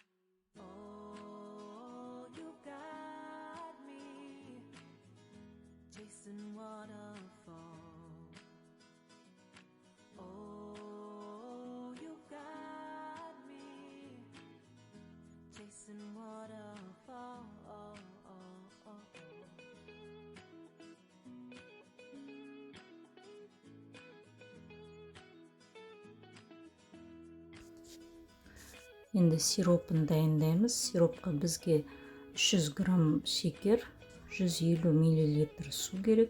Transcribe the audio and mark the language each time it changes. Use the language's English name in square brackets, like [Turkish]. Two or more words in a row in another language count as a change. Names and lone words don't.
[English] Oh, you got me chasing waterfall. Oh, you got me chasing waterfall. [Kazakh] Енді сиропын дайындаймыз. Сиропқа бізге 300 грамм шекер, 150 миллилитр су керек.